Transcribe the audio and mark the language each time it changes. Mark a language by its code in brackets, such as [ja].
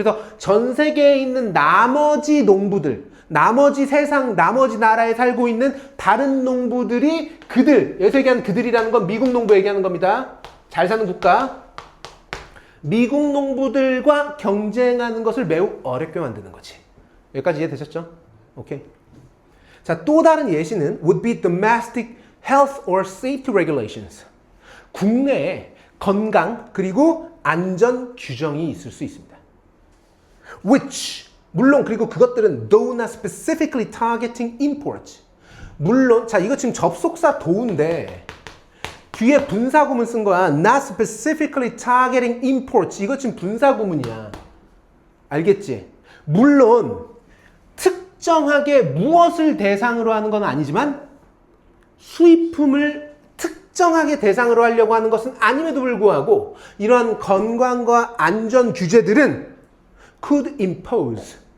[ko] 그래서 전 세계에 있는 나머지 농부들, 나머지 세상, 나머지 나라에 살고 있는 다른 농부들이 그들, 여기서 얘기하는 그들이라는 건 미국 농부 얘기하는 겁니다. 잘 사는 국가. 미국 농부들과 경쟁하는 것을 매우 어렵게 만드는 거지. 여기까지 이해되셨죠? 오케이. 자, 또 다른 예시는 [en] would be domestic health or safety regulations. [ko] 국내에 건강 그리고 안전 규정이 있을 수 있습니다. [en] Which [ko] 물론 그리고 그것들은 [en] though not specifically targeting imports. [ko] 물론 자 이거 지금 접속사 do인데 뒤에 분사구문 쓴 거야. [en] Not specifically targeting imports. [ko] 이거 지금 분사구문이야. 알겠지? 물론 특정하게 무엇을 대상으로 하는 건 아니지만 수입품을 특정하게 대상으로 하려고 하는 것은 아님에도 불구하고 이러한 건강과 안전 규제들은 [en] could impose